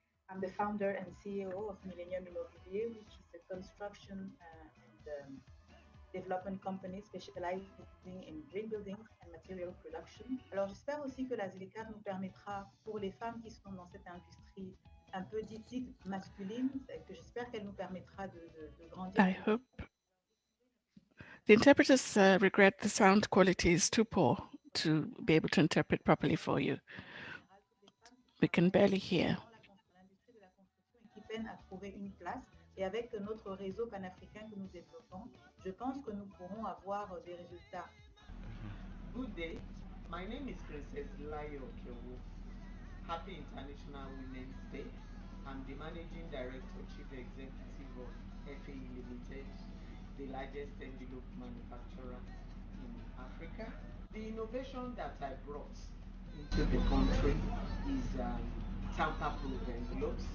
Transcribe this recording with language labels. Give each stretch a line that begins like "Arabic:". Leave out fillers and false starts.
English: I'm the founder and CEO of Millennium Immobilier, which is a construction and development company specializing in green buildings and material production.
French: Alors j'espère aussi que la ZLECAF nous permettra, pour les femmes qui sont dans cette industrie un peu dite masculine, que j'espère qu'elle nous permettra de grandir.
English: I hope. The interpreters regret the sound quality is too poor to be able to interpret properly for you. We can barely hear.
French: L'industrie de la construction et qui peine à trouver une place. Et avec notre réseau panafricain que nous développons, je pense que nous pourrons avoir des résultats.
English: Good day. My name is Princess Layo Kewu. Happy International Women's Day. I'm the Managing Director, Chief Executive of FAE Limited, the largest envelope manufacturer in Africa. The innovation that I brought into the country is tamper-proof envelopes.